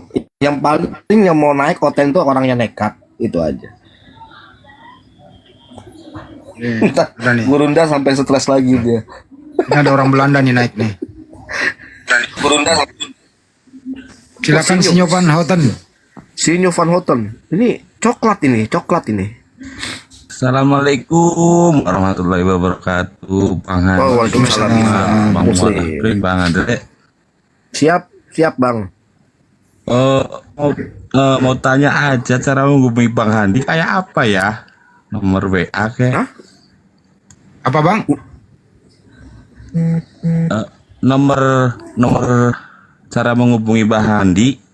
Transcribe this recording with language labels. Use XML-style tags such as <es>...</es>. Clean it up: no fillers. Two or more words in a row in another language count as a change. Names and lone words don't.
<id>Yang paling yang mau naik konten tuh orangnya nekat, itu aja. Gurunda sampai stres lagi dia. Ini ada orang Belanda nih naik nih. Gurunda. Silakan Sinyo Van Houten. Sinyo Van Houten. Ini coklat ini.</id> <ar>السلام عليكم ورحمة الله وبركاته.</ar> <id>Bang Handi.</id> <ar>Waalaikumsalam.</ar> <id>Bang Muhammad, Bang Andre. Siap Bang. Mau tanya aja cara menghubungi Bang Handi kayak apa ya? Nomor WA kayak? Apa Bang? Nomor cara menghubungi Bang Handi.</id>